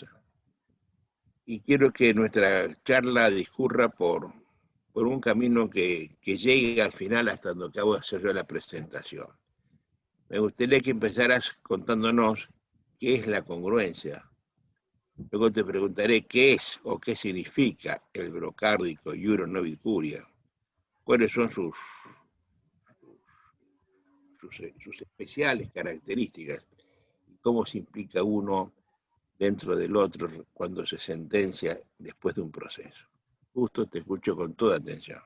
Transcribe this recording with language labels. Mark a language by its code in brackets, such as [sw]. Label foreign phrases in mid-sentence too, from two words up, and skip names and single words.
[es] Y quiero que nuestra charla discurra por un camino que llegue al final hasta donde acabo de hacer yo la presentación. Me gustaría que empezaras contándonos qué es la congruencia. Luego te preguntaré qué es o qué significa el eurocárdico [la] iura nobis curia. [es] ¿Cuáles son sus especiales características? ¿Cómo se implica uno dentro del otro cuando se sentencia después de un proceso? Justo te escucho con toda atención.